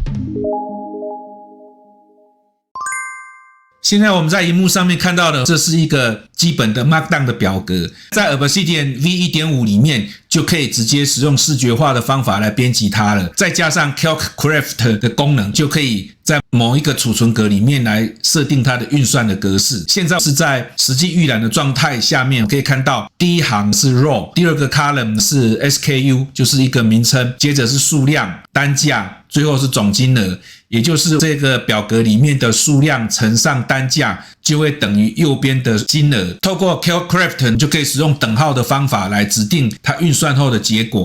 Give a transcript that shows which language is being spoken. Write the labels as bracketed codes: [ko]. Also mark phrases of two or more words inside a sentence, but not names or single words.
[zh] 現在我們在熒幕上面看到的，這是一個基本的 Markdown 的表格，在 Obsidian V1.5 裡面就可以直接使用視覺化的方法來編輯它了。再加上 Calccraft 的功能，就可以在某一個儲存格裡面来設定它的運算的格式。現在是在實際預覽的狀態下面，可以看到第一行是 row， 第二個 column 是 SKU，就是一個名稱，接着是數量、單價，最後是總金額。也就是這個表格裡面的數量乘上單價，就會等於右邊的金額。透過 Calccraft 就可以使用等號的方法來指定它運算後的結果。